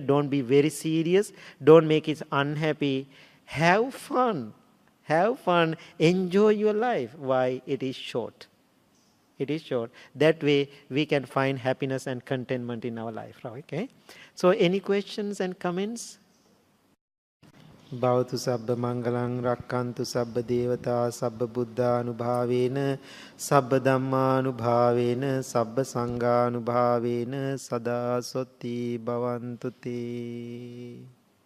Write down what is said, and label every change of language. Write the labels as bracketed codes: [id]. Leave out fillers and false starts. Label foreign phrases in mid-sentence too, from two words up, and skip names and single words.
[en] Don't be very serious. Don't make it unhappy. Have fun. Have fun. Enjoy your life. Why? It is short. It is short. That way we can find happiness and contentment in our life. Okay? So any questions and comments? [pi] Bhavatu sabba mangalang rakkantu sabba devata sabba buddha anubhavena sabba dhamma anubhavena sabba sangha anubhavena sada sotti bhavantu te.